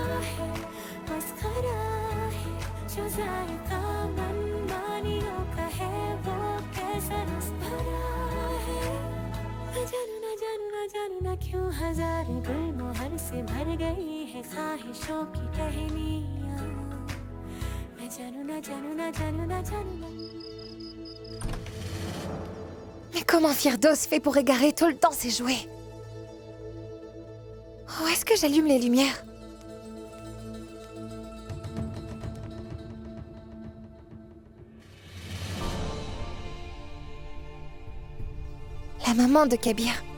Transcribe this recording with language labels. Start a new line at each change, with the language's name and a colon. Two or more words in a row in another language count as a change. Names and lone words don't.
Hindi: है जो जायका मनमानियों का है वो कैसा रस भरा है मैं जानू ना क्यों हजार गुलमोहर से भर गई है ख्वाहिशों की टहनियां मैं जानू ना
French: Mais comment Firdos fait pour égarer tout le temps ses jouets? Où est-ce que j'allume les lumières? La maman de Kabir.